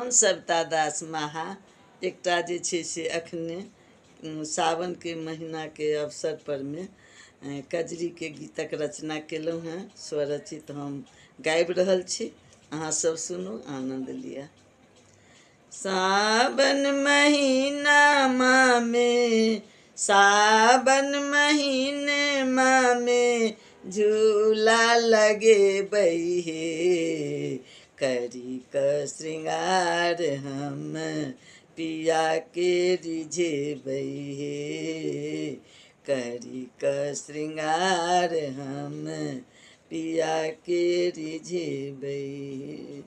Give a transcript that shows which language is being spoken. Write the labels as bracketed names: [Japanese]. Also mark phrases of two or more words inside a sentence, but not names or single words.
[Maithili] सविता दास महा एकटा जे छै से अखने सावन के महीना के अवसर पर में कजरी के गीतक रचना केलहुँ हैं। स्वरचित हम गाबि रहल छी, अहाँ सब सुनू, आनंद लिया। सावन महीना में, सावन महीने में झूला लगे बहे, करी क श्रृंगार हम पिया के रिझे बहे, करी क श्रृंगार हम पिया के रिझे बहे।